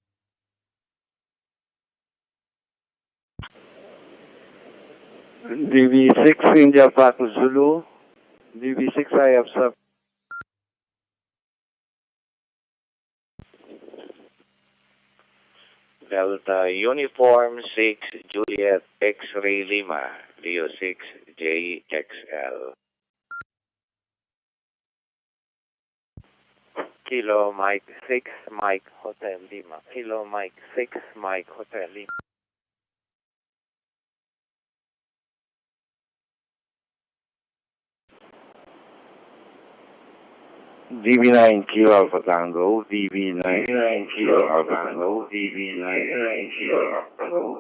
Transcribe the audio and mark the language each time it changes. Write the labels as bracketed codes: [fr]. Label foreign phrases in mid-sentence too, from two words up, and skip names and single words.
[en] DV6 India Paku Zulu. DV6 I have sub. Delta Uniform 6 Juliet X-Ray Lima, Leo 6 JXL. Kilo Mike 6 Mike Hotel Lima. Kilo Mike 6 Mike Hotel Lima. DV9 Kilo Alpha Tango. DV9 Kilo Alpha Tango. DV9 Kilo Alpha Tango.